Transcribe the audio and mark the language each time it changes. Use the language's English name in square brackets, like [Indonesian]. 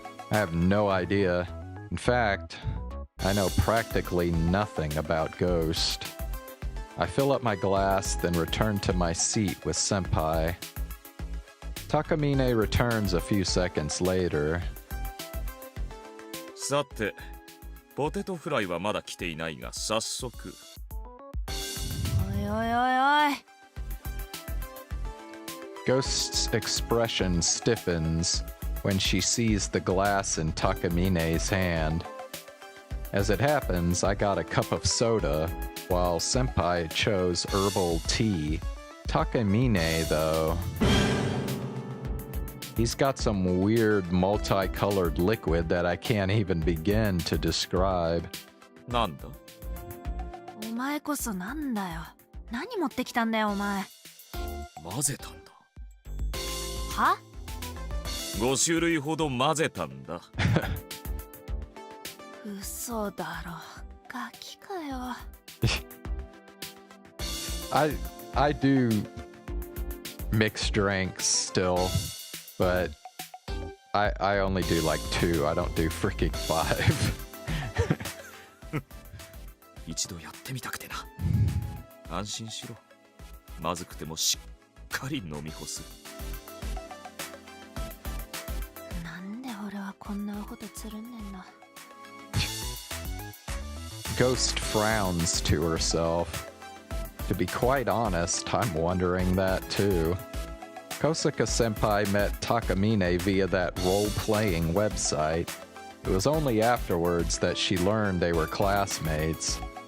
[English] I have no idea. In fact, I know practically nothing about Ghost. I fill up my glass, then return to my seat with Senpai. Takamine returns a few seconds later. [Japanese] さて、ポテトフライはまだ来ていないが、早速。おいおいおいおい。 [English] Ghost's expression stiffens when she sees the glass in Takamine's hand. As it happens, I got a cup of soda, while Senpai chose herbal tea. Takamine, though... he's got some weird multicolored liquid that I can't even begin to describe. [Japanese] なんだ？お前こそなんだよ。何持ってきたんだよ、お前。混ぜたんだ。は？5種類ほど混ぜたんだ。嘘だろ。ガキかよ。 [English] I do mixed drinks still, but I only do like 2. I don't do freaking 5. [Japanese] 一度やってみたくてな。安心しろ。まずくてもしっかり飲み干す。なんで俺はこんなアホとつるんねんな。 [English] Ghost frowns to herself. To be quite honest, I'm wondering that too. Kosaka-senpai met Takamine via that role-playing website. It was only afterwards that she learned they were classmates.